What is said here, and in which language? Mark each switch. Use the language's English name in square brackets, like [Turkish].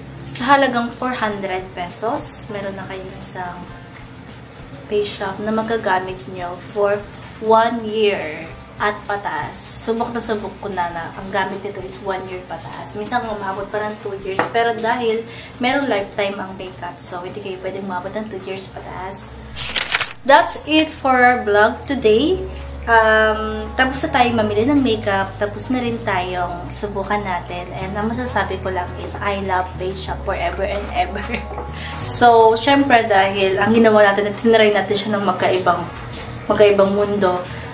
[Filipino] Sa halagang 400 pesos, meron na kayong isang Face Shop na magagamit nyo [English] for 1 year. [Filipino] At pataas. Subok na subok ko na ang gamit nito is 1 year pataas. Minsan umabot pa ng 2 years. Pero dahil merong lifetime ang makeup, so hindi kayo pwedeng umabot ng 2 years pataas. [English] That's it for our vlog today. [Filipino] Tapos na tayong mamili ng makeup. Tapos na rin tayong subukan natin. [English] And [Filipino] ang masasabi ko lang [English] is, I love Face Shop forever and ever. [Filipino] So, syempre dahil ang ginawa natin, tinry natin siya ng magkaibang mundo.